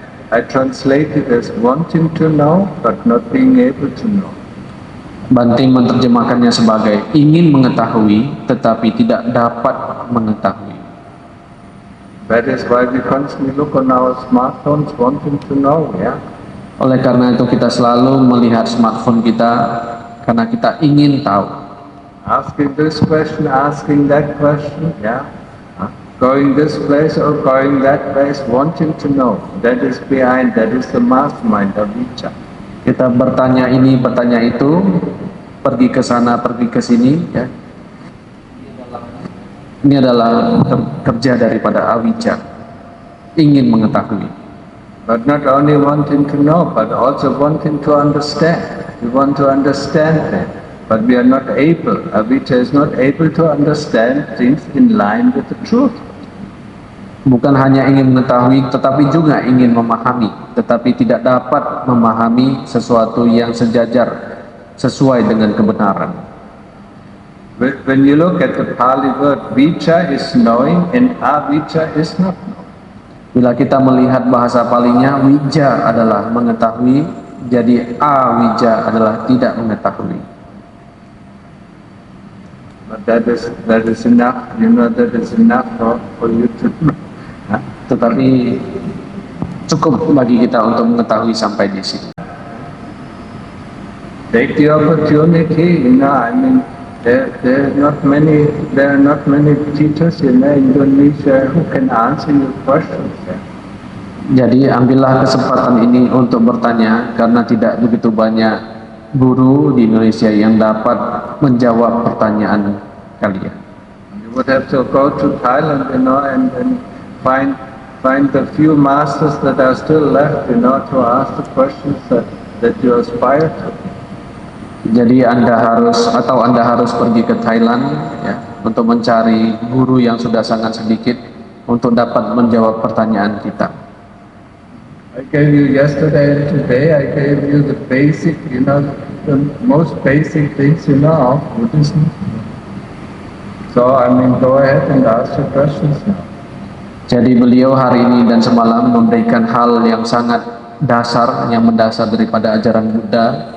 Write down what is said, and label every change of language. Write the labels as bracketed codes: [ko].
[en] I translate it as wanting to know but not being able to know. [id] Banting menerjemahkannya sebagai ingin mengetahui tetapi tidak dapat mengetahui. [en] That is why we constantly look on our smartphones wanting to know, [id] Oleh karena itu kita selalu melihat smartphone kita karena kita ingin tahu. [en] Asking this question, asking that question, going this place or going that place, wanting to know. That is behind, that is the mastermind of avijja. [id] Kita bertanya ini, bertanya itu, pergi ke sana, pergi ke sini, ya. Ini adalah kerja daripada avijja, ingin mengetahui. [en] But not only wanting to know, but also wanting to understand. We want to understand that, but we are not able. Avijja is not able to understand things in line with the truth. [id] Bukan hanya ingin mengetahui, tetapi juga ingin memahami, tetapi tidak dapat memahami sesuatu yang sejajar, sesuai dengan kebenaran. [en] When you look at the Pali word, vijja is knowing and avijja is not knowing. [id] Bila kita melihat bahasa Palinya, wija adalah mengetahui, jadi awija adalah tidak mengetahui. [en] But that is enough, that is enough for you to know. [id] Tetapi cukup bagi kita untuk mengetahui sampai di sini. [en] Take the opportunity, I mean, there are not many teachers in Indonesia who can answer your questions. [id] Jadi ambillah kesempatan ini untuk bertanya, karena tidak begitu banyak guru di Indonesia yang dapat menjawab pertanyaan kalian. [en] You would have to go to Thailand, and find the few masters that are still left, to ask the questions that you aspire to. [id] Jadi Anda harus pergi ke Thailand, ya, untuk mencari guru yang sudah sangat sedikit untuk dapat menjawab pertanyaan kita. [en] I gave you yesterday and today, I gave you the basic, the most basic things, of Buddhism. So, go ahead and ask your questions now. [id] Jadi beliau hari ini dan semalam memberikan hal yang sangat dasar, yang mendasar daripada ajaran Buddha.